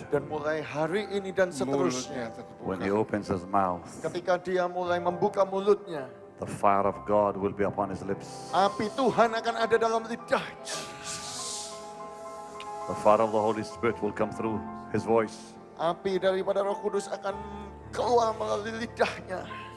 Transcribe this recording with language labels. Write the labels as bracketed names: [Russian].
[Indonesian] dan mulai hari ini dan seterusnya, [English] when he opens his mouth, [Indonesian] ketika dia mulai membuka mulutnya, [English] the fire of God will be upon his lips. [Indonesian] api Tuhan akan ada dalam lidahnya. [English] The fire of the Holy Spirit will come through his voice. [Indonesian] Api daripada Roh Kudus akan keluar melalui lidahnya.